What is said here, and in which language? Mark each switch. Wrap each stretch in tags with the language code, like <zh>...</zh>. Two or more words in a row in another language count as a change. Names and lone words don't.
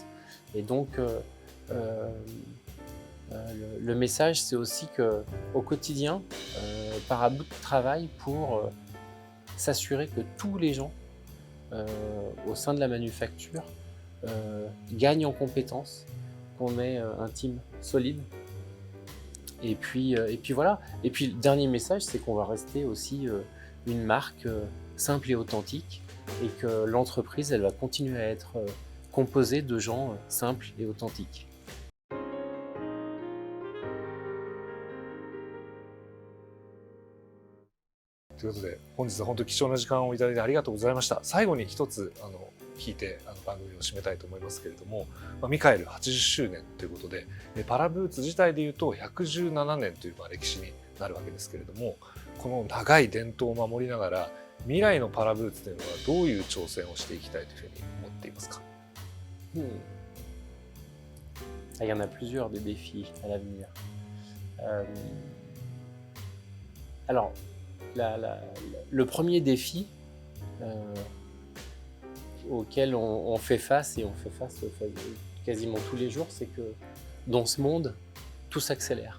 <fr>Et donc, le message, c'est aussi qu'au quotidien, Parabout travaille pour s'assurer que tous les gens au sein de la manufacture gagnent en compétences, qu'on ait un team solide. Et puis voilà. Et puis le dernier message, c'est qu'on va rester aussi une marque simple et authentique et que l'entreprise, elle va continuer à être composée de gens simples et authentiques.</fr> <ja>ということで本日は本当に貴重な時間をいただいてありがとうございました。最後に一つ聞いて番組を締めたいと思いますけれども、ミカエル80周年ということでパラブーツ自体でいうと117年という歴史になるわけですけれども、この長い伝統を守りながら未来のパラブーツというのはどういう挑戦をしていきたいというふうに思っていますか？</ja> <fr>Il y en a plusieurs des défis à l'avenir. Alors, le premier défi auquel on fait face, et on fait face quasiment tous les jours, c'est que dans ce monde, tout s'accélère.</fr>